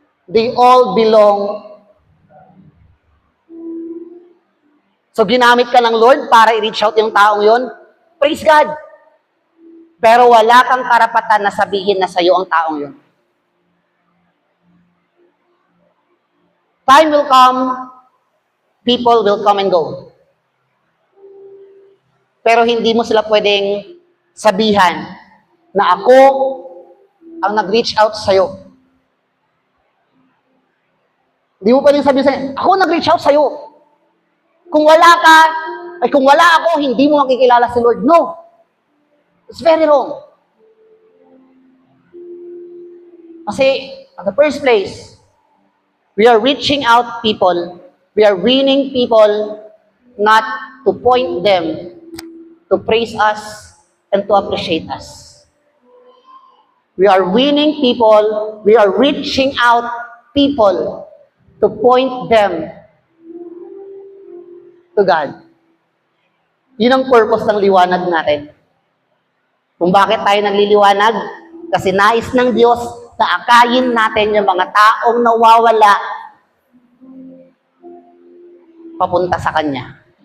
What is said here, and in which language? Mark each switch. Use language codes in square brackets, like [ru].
[en] They all belong. [tl] So, ginamit ka ng Lord para i-reach out yung taong yon. Praise God. Pero wala kang karapatan na sabihin na sa'yo ang taong yon. [en] Time will come, people will come and go. [tl] Pero hindi mo sila pwedeng sabihan na ako ang nag-reach out sa'yo. Hindi mo pwedeng sabihin sa'yo, ako nag-reach out sa'yo. Kung wala ka, ay kung wala ako, hindi mo makikilala si Lord. [en] No. It's very wrong. Kasi, at the first place, we are reaching out people, we are winning people, not to point them, to praise us, and to appreciate us. We are winning people, we are reaching out people to point them to God. [tl] Yun ang purpose ng liwanag natin. Kung bakit tayo nagliliwanag? Kasi nais ng Diyos na akayin natin yung mga taong nawawala papunta sa Kanya.